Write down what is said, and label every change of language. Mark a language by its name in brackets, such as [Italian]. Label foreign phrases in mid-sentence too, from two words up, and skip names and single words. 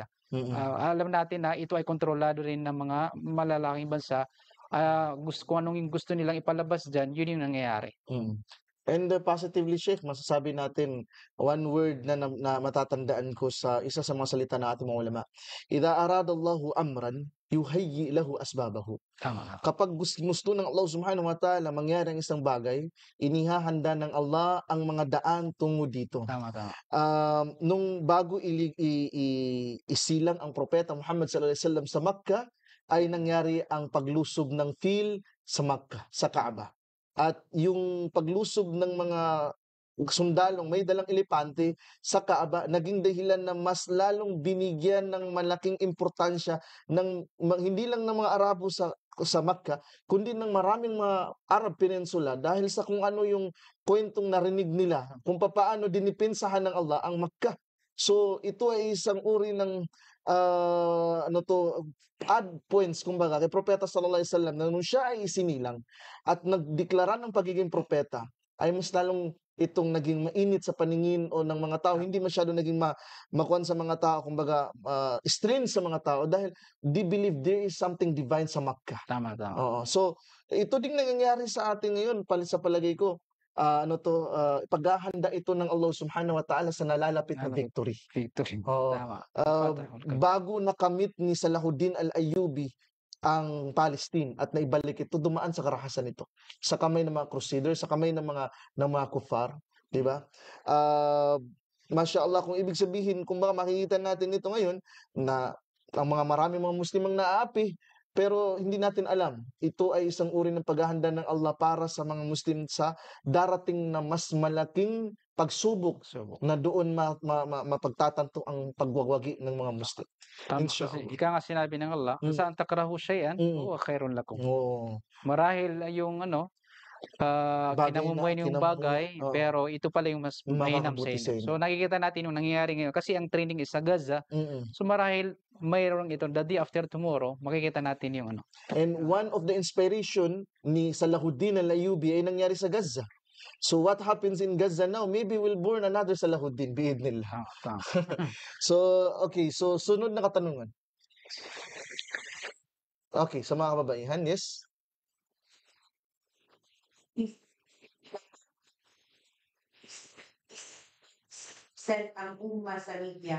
[Filipino] Alam natin na ito ay kontrolado rin ng mga malalaking bansa. Kung anong gusto nilang ipalabas dyan, yun yung nangyayari. [English] And positively, [Filipino] Sheikh, masasabi natin [English] one word [Filipino] na matatandaan ko sa isa sa mga salita ng ating mga ulama. [Arabic] إذا أراد الله أمرا هيأ له أسبابه. [Filipino] Tama. Kapag gusto ng [Arabic] الله سبحانه وتعالى [Filipino] mangyari ang isang bagay, inihahanda ng Allah ang mga daan tungo dito. Tama. Nung bago isilang ang propeta Muhammad [Arabic] صلى الله عليه وسلم [Filipino] sa Makkah, ay nangyari ang paglusob ng fil sa Makkah, sa Kaaba. At yung paglusob ng mga sundalong may dalang elepante sa Kaaba naging dahilan na mas lalong binigyan ng malaking importansya ng hindi lang ng mga Arabo sa Makkah, kundi ng maraming mga [English] Arab Peninsula [Filipino] dahil sa kung ano yung kwentong narinig nila, kung paano dinipensahan ng Allah ang Makkah. So ito ay isang uri ng [English] add points [Filipino] kumbaga kay Propeta [Arabic] صلى الله عليه وسلم [Filipino] na nung siya ay isinilang at nagdeklara ng pagiging propeta ay mas lalong itong naging mainit sa paningin o ng mga tao, hindi masyado naging makuan sa mga tao, kumbaga strange sa mga tao dahil [English] they believe there is something divine [Filipino] sa Makkah. Tama. Oo. So ito din nangyayari sa atin ngayon sa palagay ko. Paghahanda ito ng [Arabic] الله سبحانه وتعالى [Filipino] sa nalalapit na victory. Tama. Bago nakamit ni Salahuddin al-Ayyubi ang Palestine at naibalik ito, dumaan sa karahasan nito sa kamay ng mga crusaders, sa kamay ng mga kuffar, di ba? [Arabic] ما شاء الله, [Filipino] kung ibig sabihin, kung baka makikita natin ito ngayon na ang maraming mga Muslim ang naaapi, pero hindi natin alam, ito ay isang uri ng paghahanda ng Allah para sa mga Muslim sa darating na mas malaking pagsubok na doon mapagtatanto ang pagwawagi ng mga Muslim. Tama kasi ika nga sinabi ng Allah, [Arabic] أن تكرهوا شيئا هو خير لكم. [Filipino] Marahil yung kinamumuhay yung bagay, pero ito pala yung mas mahinam sa inyo. So nakikita natin yung nangyayari ngayon kasi ang training is sa Gaza. So marahil mayroong ito, [English] the day after tomorrow, [Filipino] makikita natin yung ano. [English] And one of the inspiration [Filipino] ni Salahuddin al-Ayyubi ay nangyari sa Gaza. [English] So what happens in Gaza now, maybe we'll born another Salahuddin, [Arabic] biidnillah. [Filipino] So, okay, so sunod na katanungan. Okay, sa mga kababaihan, yes? Set ang umma sa media.